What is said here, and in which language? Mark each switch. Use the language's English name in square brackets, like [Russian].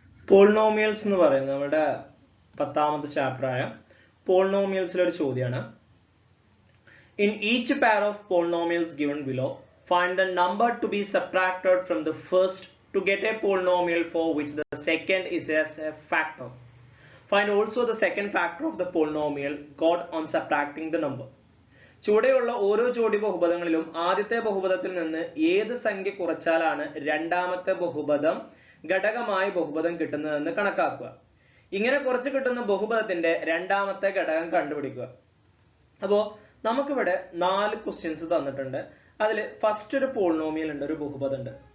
[Malayalam] Polynomials എന്ന് പറയുന്നത് നമ്മുടെ 10ാമത്തെ ചാപ്റ്റർ ആയ പോളിനോമിയൽസിലെ ഒരു ചോദ്യമാണ്. [English] In each pair of polynomials given below, find the number to be subtracted from the first to get a polynomial for which the second is as a factor. Find also the second factor of the polynomial got on subtracting the number. [Malayalam] ചുവടെയുള്ള ഓരോ ജോഡി ബഹുപദങ്ങളിലും ആദ്യത്തെ ബഹുപദത്തിൽ നിന്ന് ഏത് സംഖ്യ കുറച്ചാലാണ് രണ്ടാമത്തെ ബഹുപദം ഘടകമായി ബഹുപദം കിട്ടുന്നതെന്ന് കണക്കാക്കുക. ഇങ്ങനെ കുറച്ച് കിട്ടുന്ന ബഹുപദത്തിന്റെ രണ്ടാമത്തെ ഘടകം കണ്ടുപിടിക്കുക. അപ്പോൾ നമുക്കിവിടെ 4 ക്വസ്റ്റ്യൻസ് തന്നിട്ടുണ്ട്. അതിൽ ഫസ്റ്റ് ഒരു പോളിനോമിയൽ ഉണ്ട്, ഒരു ബഹുപദം ഉണ്ട്.